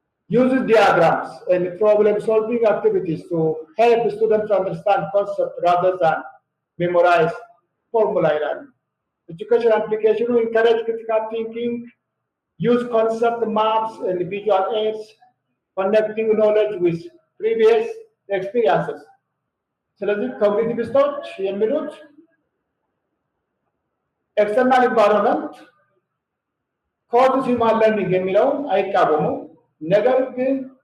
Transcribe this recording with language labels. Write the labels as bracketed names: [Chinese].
[English] uses diagrams and problem-solving activities to help students understand concepts rather than memorize formula. Education application will encourage critical thinking, use concept maps and visual aids, connecting knowledge with previous experiences. [Amharic] ስለዚህ ኮግኒቲቪስቶች የሚሉት [English] ኤክስተርናል ኢንቫይሮንመንት ኮዝስ ሂውማን ለርኒንግ [Amharic] የሚለውን አይቃወሙም። ነገር ግን